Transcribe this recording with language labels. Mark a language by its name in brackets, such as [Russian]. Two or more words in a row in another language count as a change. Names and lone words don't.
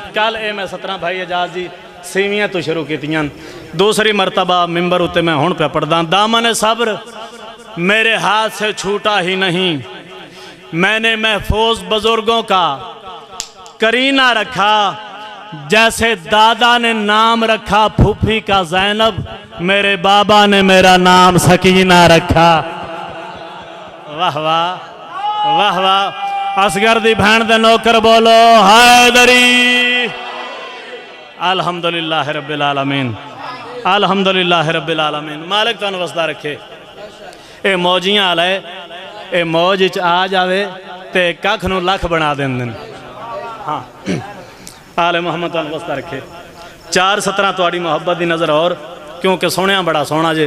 [Punjabi] ਕੱਲ੍ਹ ਯੇ ਮੈਂ 17 ਭਾਈ ਏਜਾਜ਼ ਜੀ ਸੀਵੀਆਂ ਤੋਂ ਸ਼ੁਰੂ ਕੀਤੀਆਂ, ਦੂਸਰੀ ਮਰਤਬਾ ਮਿੰਬਰ ਉੱਤੇ ਮੈਂ ਹੁਣ ਪੇ ਪੜ੍ਹਦਾ। [Urdu] دامن صبر میرے ہاتھ سے چھوٹا ہی نہیں، میں نے محفوظ بزرگوں کا قرینہ رکھا. جیسے دادا نے نام رکھا پھوپھی کا زینب، میرے بابا نے میرا نام سکینہ رکھا. वाह वाह वाह वाह। [Punjabi] ਅਸਗਰ ਦੀ ਭੈਣ ਦੇ ਨੌਕਰ ਬੋਲੋ ਹੈਦਰੀ। [Arabic] الحمد لله رب العالمين، الحمد لله رب العالمين. [Punjabi] ਮਾਲਿਕ ਤੁਹਾਨੂੰ ਵੱਸਦਾ ਰੱਖੇ। ਯੇ ਮੌਜੀਆਂ ਵਾਲਾ ਹੈ, ਯੇ ਮੌਜ ਚ ਆ ਜਾਵੇ ਤੋ ਕੱਖ ਨੂੰ ਲੱਖ ਬਣਾ ਦੇਂਦੇ। ਹਾਂ, ਆਲੇ ਮੁਹੰਮਦ ਤੁਹਾਨੂੰ ਵੱਸਦਾ ਰੱਖੇ। 4 ਸਤਰਾਂ ਤੁਹਾਡੀ ਮੁਹੱਬਤ ਕੀ ਨਜ਼ਰ ਔਰ, ਕਿਉਂਕਿ ਸੁਣਿਆ ਬੜਾ ਸੋਹਣਾ ਜੇ।